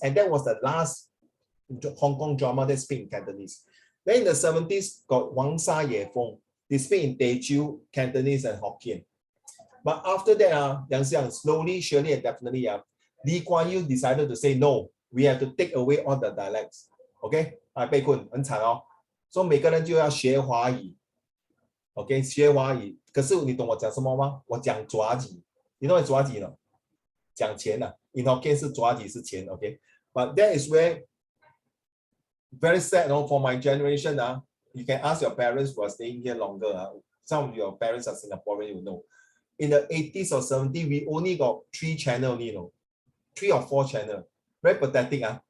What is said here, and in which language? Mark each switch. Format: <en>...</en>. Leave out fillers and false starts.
<en>And that was the last Hong Kong drama that speak in Cantonese. Then in the 70s, got Wang Sa Ye Feng. They speak in Teochew, Cantonese, and Hokkien. But after that, Yang Xiang, slowly, surely, and definitely, Lee Kuan Yew decided to say, no, we have to take away all the dialects. Okay?</en> <zh>被困很惨哦。所以每个人就要学华语。 OK， 学华语。可是你懂我讲什么吗？我讲抓几。</zh> <en>You know what</en> <zh>抓几呢？讲钱啊。</zh> <en>In Hokkien</en> <zh>是抓几是钱</zh> <en>，OK。But that is where very sad, for my generation, you can ask your parents who are staying here longer. Some of your parents are Singaporean, you know. In the 80s or 70s, we only got 3 channels, 3 or 4 channels. Very pathetic.</en>